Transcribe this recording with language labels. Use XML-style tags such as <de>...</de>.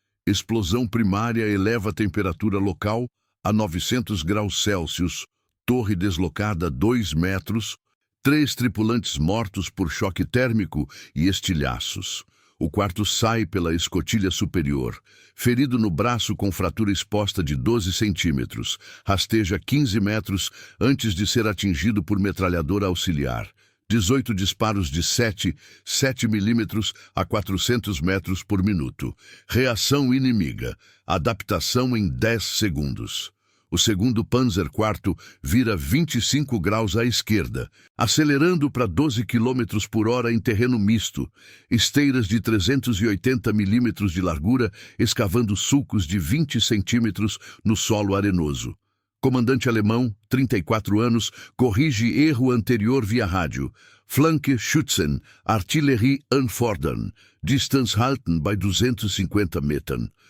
<pt>Explosão primária eleva a temperatura local a 900 graus Celsius, torre deslocada 2 metros, 3 tripulantes mortos por choque térmico e estilhaços. O quarto sai pela escotilha superior, ferido no braço com fratura exposta de 12 centímetros, rasteja 15 metros antes de ser atingido por metralhadora auxiliar. 18 disparos de 7 milímetros a 400 metros por minuto. Reação inimiga. Adaptação em 10 segundos. O segundo Panzer IV vira 25 graus à esquerda, acelerando para 12 km por hora em terreno misto. Esteiras de 380 milímetros de largura, escavando sulcos de 20 centímetros no solo arenoso. Comandante alemão, 34 anos, corrige erro anterior via rádio.</pt> <de>Flanke schützen, Artillerie anfordern, Distance halten bei 250 Metern.</de>